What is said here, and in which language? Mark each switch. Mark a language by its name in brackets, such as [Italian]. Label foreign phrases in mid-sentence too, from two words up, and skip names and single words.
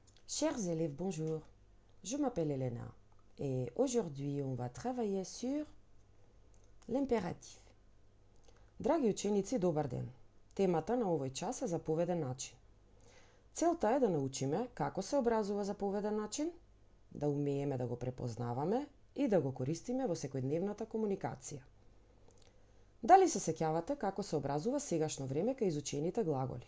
[French] Chers élèves, bonjour. Je m'appelle Elena et aujourd'hui on va travailler sur l'impératif. [Macedonian] Драги ученици, добар ден. Темата на овој час е заповеден начин. Целта е да научиме како се образува заповеден начин, да умееме да го препознаваме и да го користиме во секојдневната комуникација. Дали се сеќавате како се образува сегашно време кај изучените глаголи?